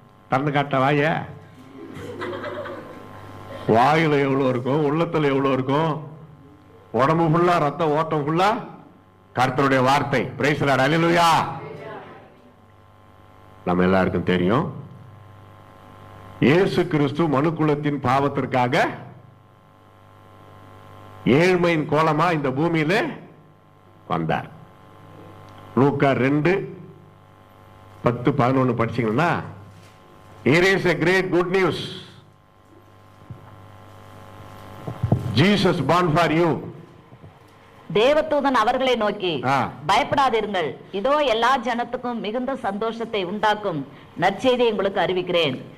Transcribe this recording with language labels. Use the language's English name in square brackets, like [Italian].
[Tamil] திறந்து காட்ட வாயில எவ்வளோ இருக்கும், உள்ளத்தில் எவ்வளோ இருக்கும், உடம்பு ஃபுல்லா ரத்த ஓட்டம் ஃபுல்லா கர்த்தருடைய வார்த்தை. பிரைஸ் தி லார்ட், ஹல்லேலூயா. நம்ம எல்லாருக்கும் தெரியும், இயேசு கிறிஸ்து மனுக்குலத்தின் பாவத்திற்காக ஏழ்மையின் கோலமா இந்த பூமியில வந்தார். லூக்கா 2:10-11 படிச்சீங்கன்னா, [English] here is a great good news, Jesus born for you. [Tamil] தேவதூதன் அவர்களை நோக்கி, பயப்படாதிருங்கள், இதோ எல்லா ஜனத்துக்கும் மிகுந்த சந்தோஷத்தை உண்டாக்கும் நற்செய்தியை உங்களுக்கு அறிவிக்கிறேன்.